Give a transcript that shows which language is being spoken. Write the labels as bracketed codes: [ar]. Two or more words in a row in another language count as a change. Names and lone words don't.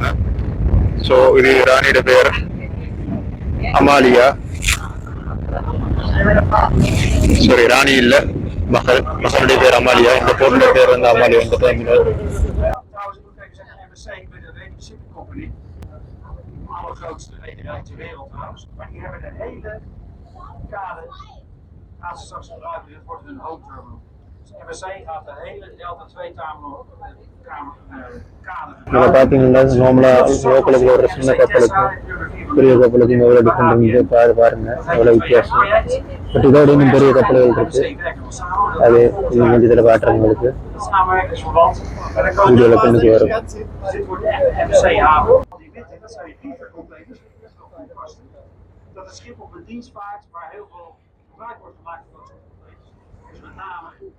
[ta] ஸோ இது ராணியோட பெயர் அமாலியா, சாரி ராணி இல்ல மகளுடைய பேர் அமாலியா. இந்த போர்ட்டோட பேர் வந்து அமாலியா. இந்த டெர்மினல் [nl] allergrootste rederij ter wereld trouwens. Maar die hebben de hele kade, gaan ze straks gebruiken. Dit wordt hun [en] home terminal. [nl] MSC gaat de hele Delta 2 [ta] இதில் பார்த்தீங்கன்னா [en] normally local [ta] ஒரு சின்ன கப்பலுக்கும் பெரிய கப்பலுக்கும் எவ்வளோ டிஃப்ரெண்ட் இருக்குது பாருங்க எவ்வளோ வித்தியாசம். பட் இதோட இன்னும் பெரிய கப்பல்கள் இருக்கு. அது கொஞ்சம் இதில் காட்டுறவங்களுக்கு வீடியோவில் கொண்டு வரும். [nl] Dat het schip op een dienst vaart waar heel veel gebruik wordt gemaakt van dat soort containers. Dus met name